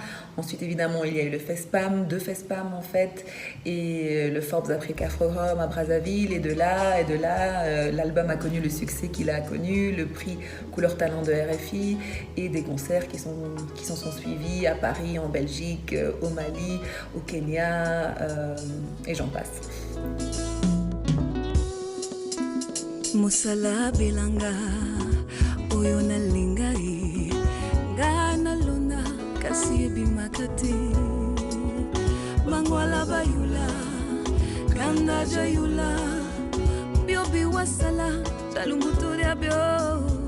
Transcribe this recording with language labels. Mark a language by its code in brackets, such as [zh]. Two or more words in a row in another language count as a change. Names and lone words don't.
[fr] Ensuite, évidemment, il y a eu le FESPAM, 2 FESPAM en fait, et le Forbes Africa Forum à Brazzaville. Et de là, l'album a connu le succès qu'il a connu, le prix Couleur Talent de RFI, et des concerts qui s'en sont suivis à Paris, en Belgique, au Mali, au Kenya, et j'en passe. Musala Belanga, Oyona Lingai, Gana Luna, Kasiebi Makati, Mangwala Bayula, Kanda Jayula, Biobi Wasala, Talumuturia Bio,